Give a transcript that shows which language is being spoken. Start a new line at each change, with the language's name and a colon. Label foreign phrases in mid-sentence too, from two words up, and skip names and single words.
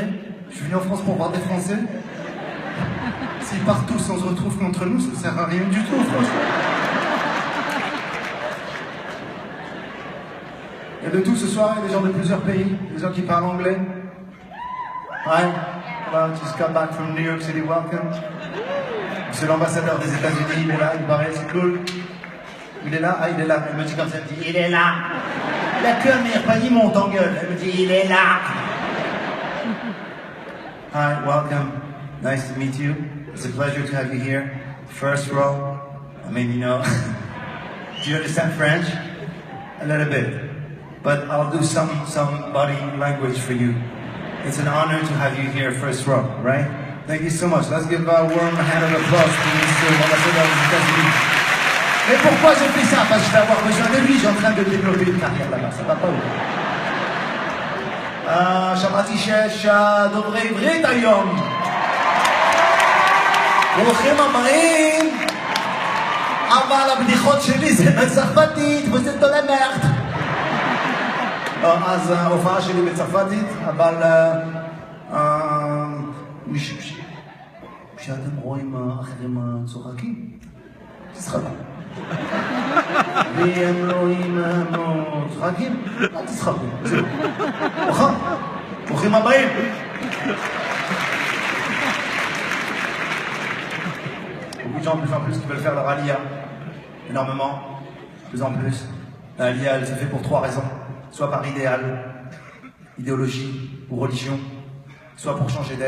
French: Je suis venu en France pour voir des Français. S'ils partent tous, on se retrouve contre nous, ça ne sert à rien du tout, franchement. Il y a de tout ce soir, il y a des gens de plusieurs pays, des gens qui parlent anglais. Ouais, voilà,
English: just got back from New York City, welcome.
French: C'est l'ambassadeur des États-Unis, il est là, il paraît, c'est cool. Il est là, ah il est là, elle me dit comme ça, elle me dit, il est là. La queue, Meir Panim monte en gueule, elle me dit, il est là.
English: Hi, welcome, nice to meet you. It's a pleasure to have you here. First row, I mean, you know, do you understand French? A little bit. But I'll do some body language for you. It's an honor to have you here, first row, right? Thank you so much. Let's give a warm hand of applause to Mr.
French: Ambassadeur des États-Unis. Mais pourquoi je fais ça? Parce que je vais avoir besoin de lui. J'ai en train de développer une carrière là-bas. Ça va pas ou?
Hebrew: שמעתי שיש דוברי עברית היום. ברוכים הבאים. אבל הבדיחות שלי זה בצרפתית, וזה דולה מרט. אז ההופעה שלי בצרפתית, אבל כשאתם רואים אחרים צוחקים, תצחקו. והם לא צוחקים, אל תצחקו. זהו. נכון? ברוכים הבאים.
French: Beaucoup de gens de plus en plus qui veulent faire leur alia. Énormément. De plus en plus. L'alia, elle se fait pour 3 raisons. Soit par idéal, idéologie ou religion. Soit pour changer d'air.